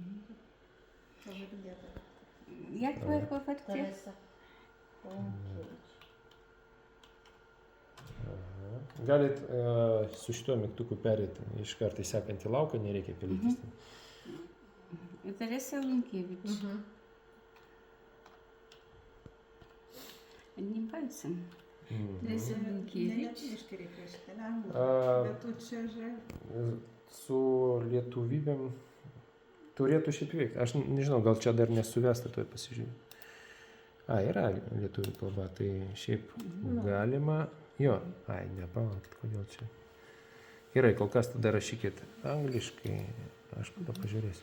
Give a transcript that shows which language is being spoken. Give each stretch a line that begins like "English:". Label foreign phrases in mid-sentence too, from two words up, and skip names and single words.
Polish: Jak tvoje
Lithuanian: pavardė? Galit su šituo mygtuku perėti iš karto į sekantį lauką, nereikia pelytis. Teresa Лункевич.
Russian: Одним пальцем.
Lithuanian: Teresa Лункевич. Su lietuvybėm turėtų šiaip veikti. Aš nežinau, gal čia dar nesuvesta, tuoj pasižiūrėjau. Yra lietuvių kalba, tai šiaip galima. Jo, nepalaukit, kodėl čia. Gerai, kol kas tada rašykit angliškai, aš tada pažiūrėsiu.